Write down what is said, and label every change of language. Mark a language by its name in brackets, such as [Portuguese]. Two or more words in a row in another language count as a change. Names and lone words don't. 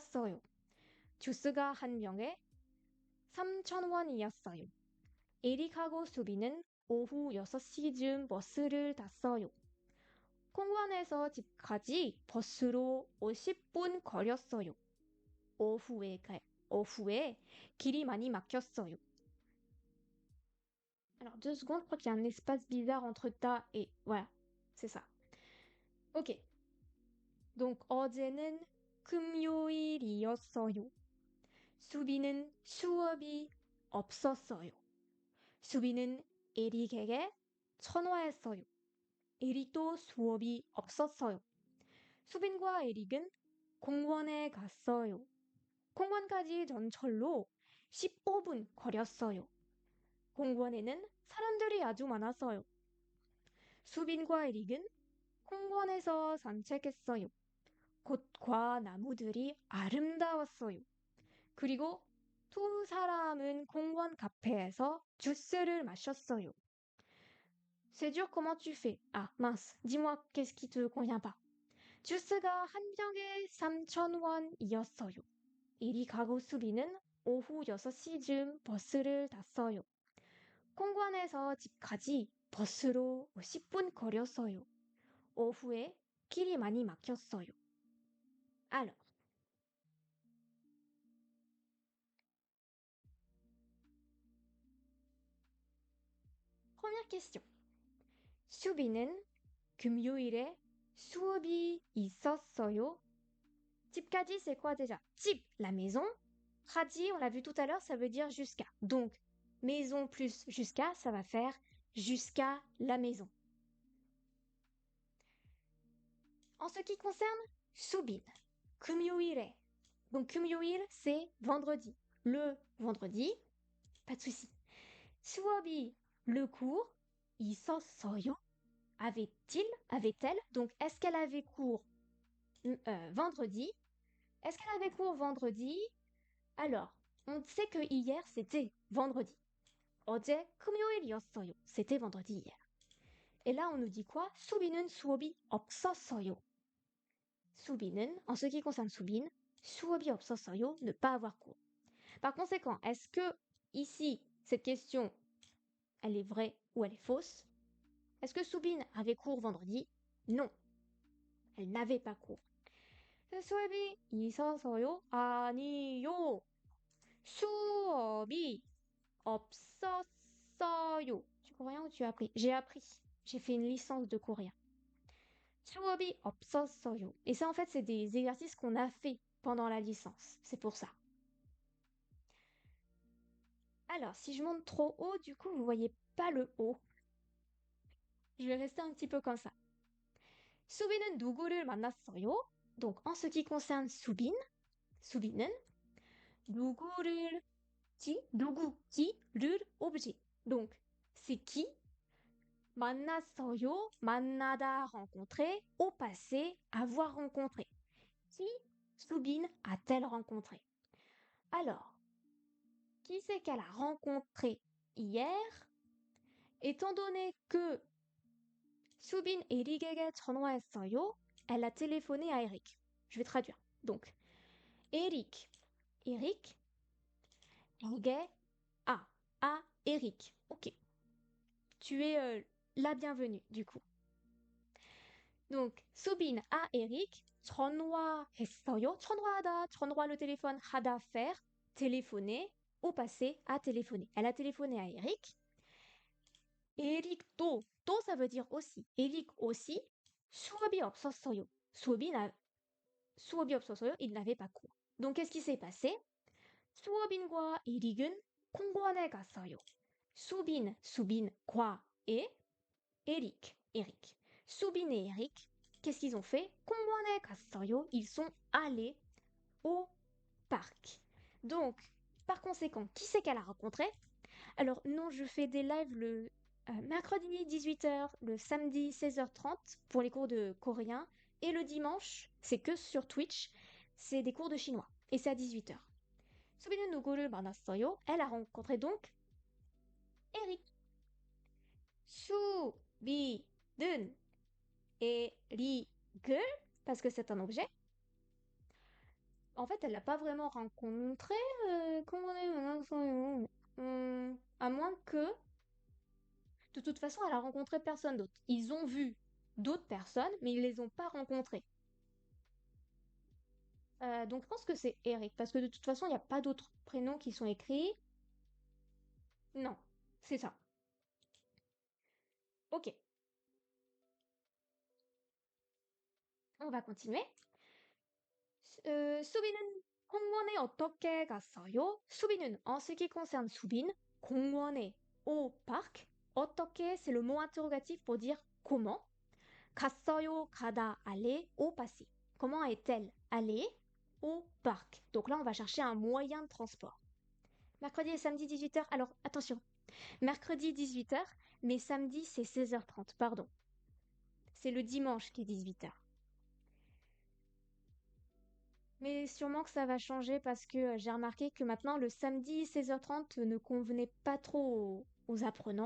[Korean] 주스가 한 병에 3,000원이었어요. 에릭하고 수비는 오후 6시쯤 버스를 탔어요. 공원에서 집까지 버스로 50분 걸렸어요. 오후에, 오후에 길이 많이 막혔어요. [French] Alors, 2 secondes, je crois qu'il y a un espace bizarre entre ta et... Voilà, c'est ça. Ok. Donc, [Korean] 어제는 금요일이었어요. 수비는 수업이 없었어요. 수비는 에릭에게 전화했어요. 에릭도 수업이 없었어요. 수빈과 에릭은 공원에 갔어요. 공원까지 전철로 15분 걸렸어요. 공원에는 사람들이 아주 많았어요. 수빈과 에릭은 공원에서 산책했어요. 꽃과 나무들이 아름다웠어요. 그리고 두 사람은 공원 카페에서 주스를 마셨어요. [French] C'est dur, comment tu fais? Ah, mince, dis-moi qu'est-ce qui te convient pas. [Korean] 주스가 한 병에 3,000원이었어요. 에릭하고 수빈은 오후 6시쯤 버스를 탔어요. 공원에서 집까지 버스로 10분 걸렸어요. 오후에 길이 많이 막혔어요. [French] Alors, première question. [Korean] 수빈은 금요일에 수업이 있었어요. 집까지, [French] c'est quoi déjà? 집, la maison. Hadi, on l'a vu tout à l'heure, ça veut dire jusqu'à. Donc, maison plus jusqu'à, ça va faire jusqu'à la maison. En ce qui concerne Subin, 금요일에. Donc, 금요일, c'est vendredi. Le vendredi, pas de souci. [Korean] 수업이, [French] le cours, [Korean] 있었어요. [French] Avait-il, avait-elle? Donc, est-ce qu'elle avait cours vendredi? Est-ce qu'elle avait cours vendredi? Alors, on sait que hier, c'était vendredi. [Korean] 어제 금요일이었어요. [French] C'était vendredi hier. Et là, on nous dit quoi? [Korean] 수빈은 수업이 없었어요. 수빈은, [French] en ce qui concerne 수빈, [Korean] 수업이 없었어요, [French] ne pas avoir cours. Par conséquent, est-ce que ici, cette question, elle est vraie ou elle est fausse? Est-ce que 수빈 avait cours vendredi? Non. Elle n'avait pas cours. [Korean] 수업이 있어서요? 아니요. 수업이 없었어요. [French] Tu coréen ou tu as appris? J'ai appris. J'ai fait une licence de coréen. [Korean] 수업이 없었어요. [French] Et ça, en fait, c'est des exercices qu'on a fait pendant la licence. C'est pour ça. Alors, si je monte trop haut, du coup, vous voyez pas le haut. Je vais rester un petit peu comme ça. [Korean] 수빈은 누구를 만났어요? [French] Donc, en ce qui concerne 수빈, [Korean] 수빈은 누구를 누구, [French] qui,를 objet. Donc, c'est qui? [Korean] 만났어요, 만나다, [French] rencontrer, au passé, avoir rencontré. Qui Soubine a-t-elle rencontré? Alors, qui c'est qu'elle a rencontré hier? Étant donné que Soubine [Korean] 에릭에게 전화했어요, [French] elle a téléphoné à Eric. Je vais traduire. Donc, Eric, 에게 à Eric. Ok. Tu es la bienvenue, du coup. Donc, Soubine à Eric, [Korean] 전화했어요. 전화하다, 전화 [French] le téléphone, 하다 faire, téléphoner, au passé, à téléphoner. Elle a téléphoné à Eric. Eric 또 ça veut dire aussi. Eric aussi, [Korean] 수업이 없었어요. 수업이 없었어요. [French] Il n'avait pas cours. Donc, qu'est-ce qui s'est passé? [Korean] 수업인과 에릭은 공원에 갔어요. [French] 수빈과 et Eric. 수빈 et Eric, qu'est-ce qu'ils ont fait? [Korean] 공원에 갔어요. [French] Ils sont allés au parc. Donc, par conséquent, qui c'est qu'elle a rencontré? Alors, non, je fais des lives le mercredi 18h, le samedi 16h30 pour les cours de coréen. Et le dimanche, c'est que sur Twitch, c'est des cours de chinois. Et c'est à 18h. 수빈은 누구를 만났어요? Elle a rencontré donc Eric. 수빈은 에릭을, parce que c'est un objet, En fait, elle l'a pas vraiment rencontré. Comment à moins que, de toute façon, elle a rencontré personne d'autre. Ils ont vu d'autres personnes, mais ils les ont pas rencontrées. Donc je pense que c'est Eric, parce que de toute façon, il n'y a pas d'autres prénoms qui sont écrits. Non, c'est ça. Ok, on va continuer. [Korean] 수빈은 공원에 어떻게 갔어요? 수빈은, [French] en ce qui concerne Soubine, 공원에, au parc, 어떻게, c'est le mot interrogatif pour dire comment. 갔어요, 가다, aller, au passé. Comment est-elle allée au parc? Donc là, on va chercher un moyen de transport. Mercredi et samedi 18h. Alors, attention. Mercredi 18h, mais samedi c'est 16h30, pardon. C'est le dimanche qui est 18h. Mais sûrement que ça va changer parce que j'ai remarqué que maintenant le samedi 16h30 ne convenait pas trop aux apprenants.